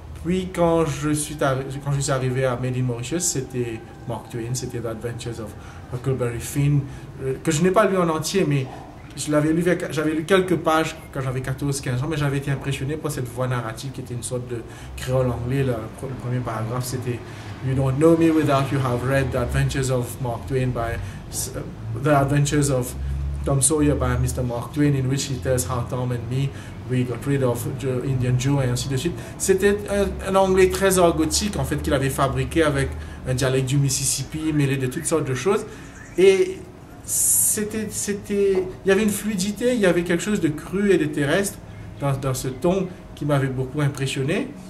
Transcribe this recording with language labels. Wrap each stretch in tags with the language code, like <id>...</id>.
<fr>Puis quand je suis arrivé à Made in Mauritius, c'était Mark Twain, c'était The Adventures of Huckleberry Finn, que je n'ai pas lu en entier, mais j'avais lu quelques pages quand j'avais 14-15 ans, mais j'avais été impressionné par cette voix narrative qui était une sorte de créole anglais. Le premier paragraphe, c'était</fr> <en>You don't know me without you have read The Adventures of Mark Twain The Adventures of Tom Sawyer by Mr. Mark Twain, in which he tells how Tom and me, we got rid of Indian Joe,</en> <fr>et ainsi de suite. C'était un anglais très argotique, en fait, qu'il avait fabriqué avec un dialecte du Mississippi, mêlé de toutes sortes de choses. Et il y avait une fluidité, il y avait quelque chose de cru et de terrestre dans ce ton qui m'avait beaucoup impressionné.</fr>